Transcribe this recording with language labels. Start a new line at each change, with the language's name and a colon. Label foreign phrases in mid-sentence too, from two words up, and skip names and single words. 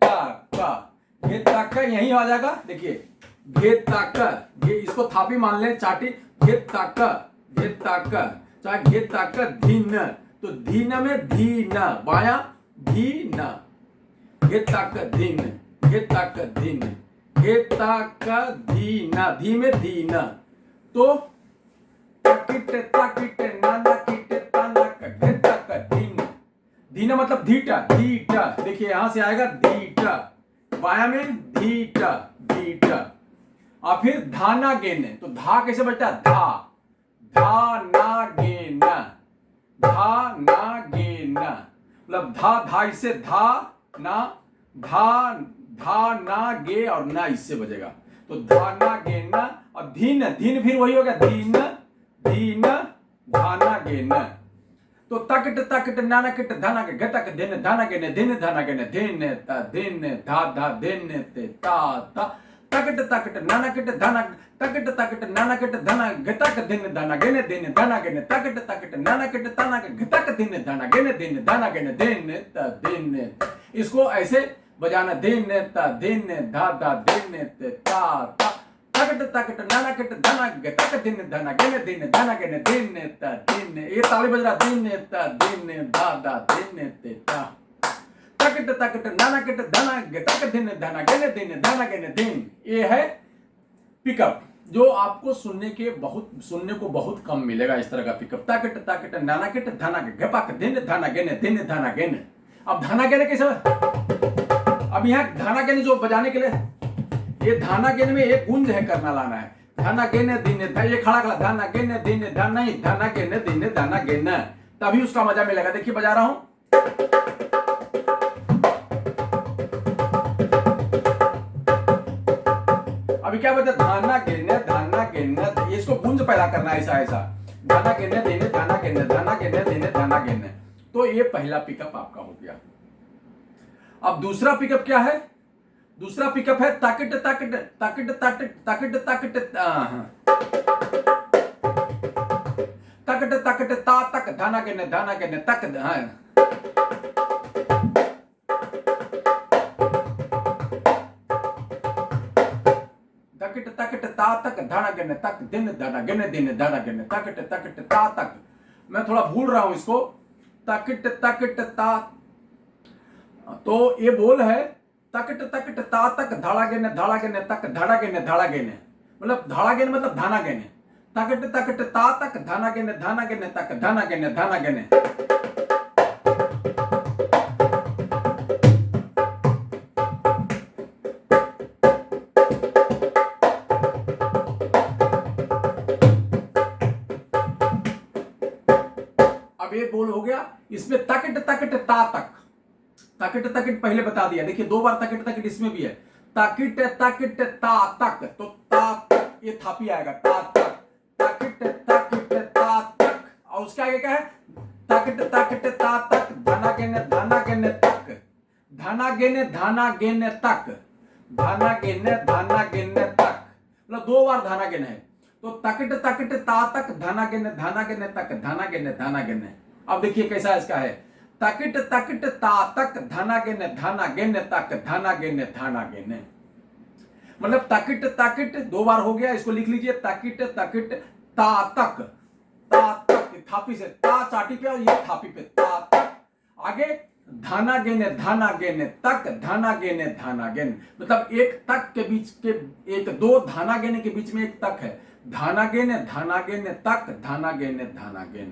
Hindi: तक यही आ जाएगा, देखिए घे तक, घे इसको थापी मान ले, चाटी, घे तक चाहे घे तक धीन, तो धीन में धीन बाया धीन, घे तक धीन, घे तक धीन, घे तक धीन, धी में धीन। तो ताकिट ताकिट नाना किट ताना का घे तक धीन, धीन मतलब धीटा, धीटा, देखिए यहां से आएगा धीटा, बाया में धीटा धीटा। और फिर धाना गेने, तो धा कैसे बचता है, धा, धा ना गे न, धा ना गे न, मतलब धा धा इससे धा ना, धा धा ना गे और ना इससे बजेगा, तो धा ना गे न। और धीन, धीन फिर वही हो गया, धीन धीन धाना गे न, तो तकट तकट नाना किट धाना के घटक दिन धाना के ने दिन धाना के ने दिन ता दिन धा धा दिन ते ता ता तकट तकट नाना किट धाना तकट तकट नाना किट धाना घटक दिन धाना के ने दिन धाना के ने तकट तकट नाना किट धाना के घटक दिन धाना के ने दिन धाना के ने दिन ता दिन। इसको ऐसे बजाना, दिन ता दिन धा धा दिन ते ता ता तकट तकट नाना किट धना तक दिन धना गेने दिन धना गेने दिन ता दिन, ये ताली बज रहा, दिन ता दिन धा धा दिन ते ता तकट तकट नाना किट धना तक दिन धना गेने दिन धना गेने दिन। ये है पिकअप जो आपको सुनने को बहुत कम मिलेगा, इस तरह का पिकअप, तकट तकट नाना किट धना घपक दिन धना गेने धना गेने। अब धना गेने कैसे, अब यहाँ धना गेने जो बजाने के लिए, ये धाना गेने में एक गुंज है, करना लाना है, धाना गेने दिने, ये खड़ा खड़ा धाना गेने दिने धाना ही धाना गेने दिने धाना गेने, तभी उसका मजा मिलेगा। देखिए बजा रहा हूं, अभी क्या बता, धाना गेने, इसको गुंज पैदा करना है, ऐसा ऐसा धाना गेने दिने धाना गेने धाना गेने दिने धाना गेने। तो ये पहला पिकअप आपका हो गया। अब दूसरा पिकअप क्या है, दूसरा पिकअप है ताकिट ताकिट ताकिट ताकिट ताकिट ताकिट ताकिट ताकिट ता तक धाना के ने तक, ताकिट ताकिट ता तक धाना के ने तक दिन धाना गेने दिन धाना गेने ताकिट ताकिट ता तक। मैं थोड़ा भूल रहा हूं इसको, ताकिट ताकिट ता, तो ये बोल है तकट तकट ता तक धाड़ा गेने तक धाड़ा गेने, मतलब धाड़ा गेने मतलब धाना गेने, तकट तकट ता तक धाना गेने तक धाना गेने। अब ये बोल हो गया, इसमें तकट तकट ता तक, तकट तकट पहले बता दिया, देखिए दो बार तकट तकट इसमें भी है, तकट तकट ता तक, तो ता तक ये थापी आएगा, ता तक तकट तकट ता तक, और उसके आगे क्या है, तकट तकट ता तक धाना गेने तक, धाना गेने तक, धाना गेने तक, मतलब दो बार धाना गेने है, तो तकट तकट ता तक धाना गेने तक धाना गेने। अब देखिए कैसा इसका है, तकट तकट ता तक धाना गेने तक धाना गेने, मतलब तकट तकट दो बार हो गया, इसको लिख लीजिए, तकट तकट ता तक थापी से ता चाटी पे और ये थापी पे ता तक, आगे धाना गेने तक धाना गेने, मतलब एक तक के बीच के, एक दो धाना गेने के बीच में एक तक है, धाना गेने तक धाना गेने।